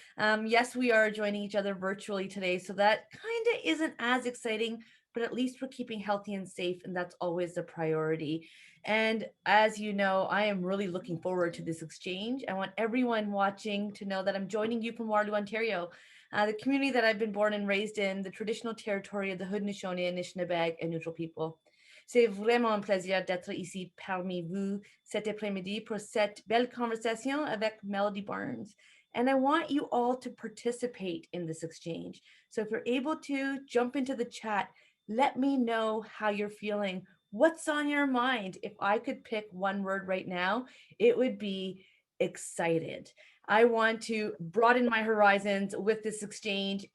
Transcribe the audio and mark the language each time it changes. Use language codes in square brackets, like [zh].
[en] Yes, we are joining each other virtually today, so that kind of isn't as exciting, but at least we're keeping healthy and safe, and that's always the priority. And as you know, I am really looking forward to this exchange. I want everyone watching to know that I'm joining you from Waterloo, Ontario, the community that I've been born and raised in, the traditional territory of the Haudenosaunee, Anishinaabeg, and Neutral people. [fr] C'est vraiment un plaisir d'être ici parmi vous cet après-midi pour cette belle conversation avec Melody Barnes. [en] And I want you all to participate in this exchange. So if you're able to jump into the chat, let me know how you're feeling. What's on your mind? If I could pick one word right now, it would be excited. I want to broaden my horizons with this exchange.